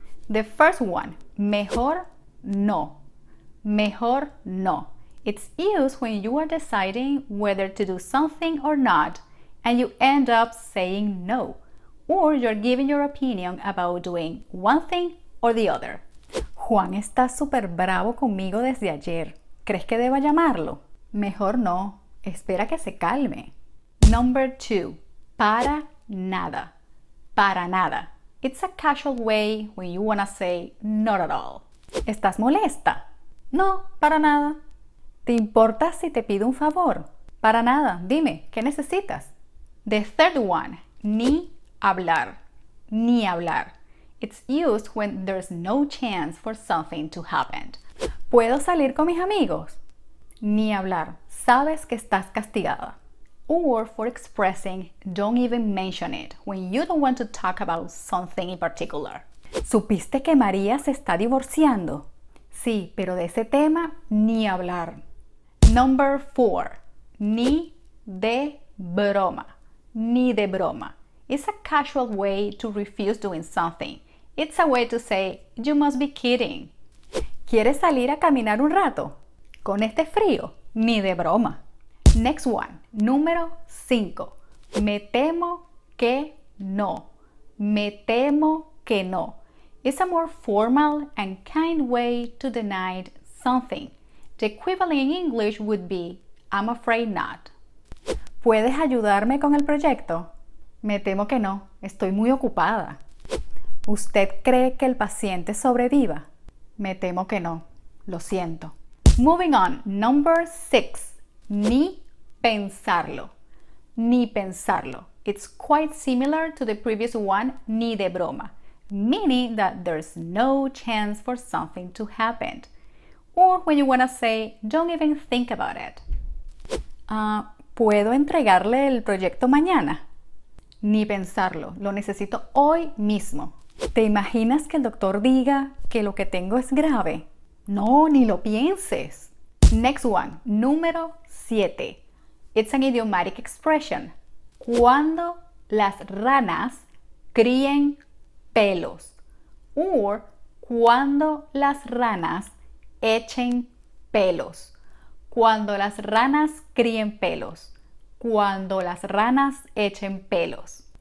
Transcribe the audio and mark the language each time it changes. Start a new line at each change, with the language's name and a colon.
English: The first one,
Spanish: mejor no. Mejor no.
English: It's used when you are deciding whether to do something or not, and you end up saying no, or you're giving your opinion about doing one thing or the other.
Spanish: Juan está súper bravo conmigo desde ayer. ¿Crees que deba llamarlo? Mejor no. Espera que se calme.
English: Number 2.
Spanish: Para nada. Para nada.
English: It's a casual way when you want to say not at all.
Spanish: ¿Estás molesta? No, para nada. ¿Te importa si te pido un favor? Para nada. Dime, ¿qué necesitas?
English: The third one.
Spanish: Ni hablar. Ni hablar.
English: It's used when there's no chance for something to happen.
Spanish: ¿Puedo salir con mis amigos? Ni hablar. Sabes que estás castigada.
English: Or for expressing don't even mention it when you don't want to talk about something in particular.
Spanish: ¿Supiste que María se está divorciando? Sí, pero de ese tema ni hablar.
English: Number 4.
Spanish: Ni de broma. Ni de broma.
English: It's a casual way to refuse doing something. It's a way to say, you must be kidding.
Spanish: ¿Quieres salir a caminar un rato? ¿Con este frío? Ni de broma.
English: Next one,
Spanish: número 5. Me temo que no. Me temo que no.
English: It's a more formal and kind way to deny something. The equivalent in English would be, I'm afraid not.
Spanish: ¿Puedes ayudarme con el proyecto? Me temo que no. Estoy muy ocupada. ¿Usted cree que el paciente sobreviva? Me temo que no. Lo siento.
English: Moving on. Number 6.
Spanish: Ni pensarlo. Ni pensarlo.
English: It's quite similar to the previous one,
Spanish: ni de broma,
English: meaning that there's no chance for something to happen. Or when you want to say, don't even think about it.
Spanish: ¿Puedo entregarle el proyecto mañana? Ni pensarlo. Lo necesito hoy mismo. ¿Te imaginas que el doctor diga que lo que tengo es grave? No, ni lo pienses.
English: Next one,
Spanish: número 7.
English: It's an idiomatic expression.
Spanish: Cuando las ranas críen pelos. Or cuando las ranas echen pelos. Cuando las ranas críen pelos. Cuando las ranas echen pelos.